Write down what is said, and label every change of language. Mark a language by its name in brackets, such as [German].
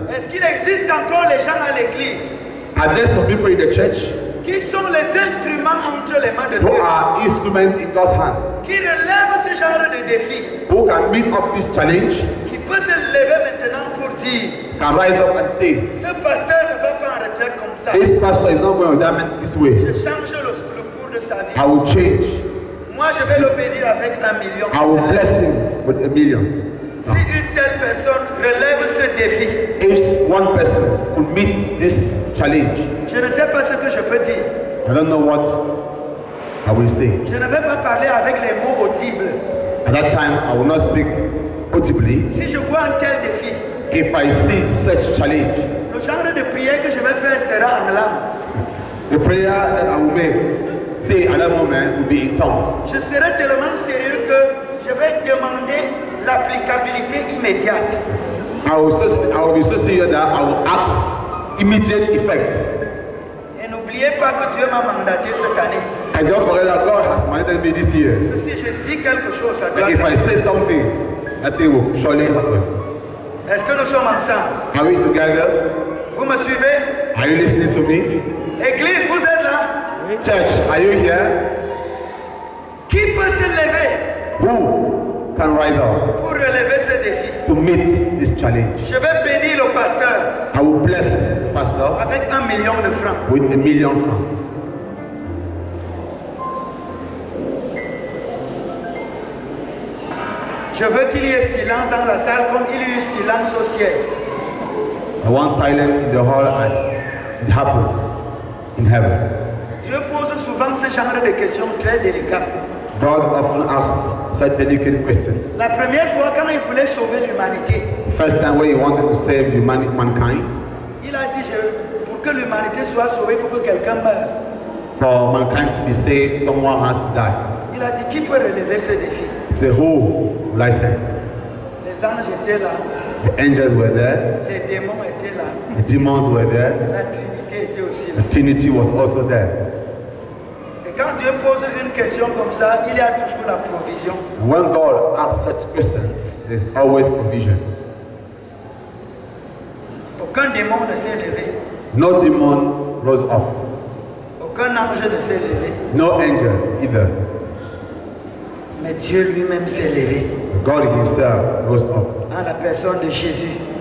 [French] Est-ce qu'il existe encore les gens à l'église [English] Are there some people in the church [French] qui sont les instruments entre les mains de [English] who [French] Dieu, [English] are instruments in God's hands, [French] qui relèvent ce genre de défi, [English] who can meet up this challenge, [French] qui peut se lever maintenant pour dire, [English] can rise up and say, [French] ce pasteur ne va pas en retraite comme ça. [English] this pastor is not going to retirement this way. [French] Je change le cours de sa vie. [English] I will change. [French] Moi, je vais le bénir avec 1 million. [English] I will bless him with 1 million. [French] Si une telle personne relève ce défi, [English] If one person could meet this challenge, [French] je ne sais pas ce que je peux dire. [English] I don't know what I will say. [French] Je ne vais pas parler avec les mots audibles. [English] At that time, I will not speak audibly. [French] Si je vois un tel défi, [English] If I see such challenge, [French] le genre de prière que je vais faire sera en langue. [English] the prayer that I will make, say at that moment, will be in tongues. [French] Je serai tellement sérieux que je vais demander l'applicabilité immédiate. [English] I will be so serious that I will ask immediate effect. [French] Et n'oubliez pas que Dieu m'a mandaté cette année. [English] I don't forget that God has mandated me this year. [French] Que si je dis quelque chose, ça doit [English] That if I [French] se [English] say something, that thing will surely happen. [French] Est-ce que nous sommes ensemble? [English] Are we together? [French] Vous me suivez? [English] Are you listening to me? [French] Église, vous êtes là? [English] Church, are you here? [French] Qui peut se lever [English] Who can rise up [French] pour relever ce défi? [English] to meet this challenge? [French] Je vais bénir le pasteur [English] I will bless Pastor [French] avec 1 million de francs. [English] with 1 million francs. [French] Je veux qu'il y ait silence dans la salle comme il y a eu silence au ciel. [English] I want silence in the hall as it happened in heaven. [French] Dieu pose souvent ce genre de questions très délicates. [English] God often asks such delicate questions. [French] La première fois, quand il voulait sauver l'humanité, [English] First time when he wanted to save mankind, [French] il a dit, pour que l'humanité soit sauvée, il faut que quelqu'un meure. [English] for mankind to be saved, someone has to die. [French] Il a dit, qui peut relever ce défi? [English] The who will I send? [French] Les anges étaient là, [English] The angels were there, [French] les démons étaient là, [English] the demons were there, [French] la Trinité était aussi là. [English] the Trinity was also there. [French] Et Quand Dieu pose une question comme ça, il y a toujours la provision. [English] When God asks such questions, there's always provision. [French] Aucun démon ne s'est levé. [English] No demon rose up. [French] Aucun ange ne s'est levé. [English] No angel either. [French] Mais Dieu lui-même s'est levé. [English] God himself rose up. [French] En la personne de Jésus.